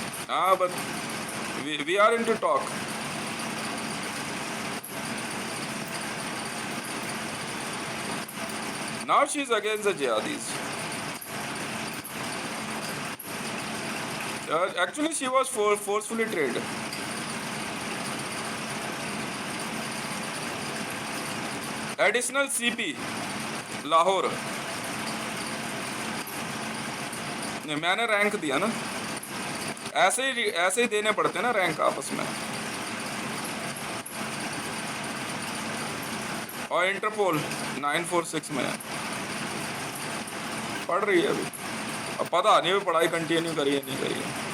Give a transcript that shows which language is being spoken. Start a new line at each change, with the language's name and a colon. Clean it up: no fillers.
English: हाँ, but we are in to talk. Now she is against the jihadis. Actually, she was forcefully trained. Additional CP, Lahore.
Hindi: नहीं, मैंने rank दिया ना, ऐसे ही देने पड़ते हैं ना रैंक आपस में। और इंटरपोल 946 में है। पढ़ रही है अभी, अब पता नहीं अभी पढ़ाई कंटिन्यू करिए नहीं करिए।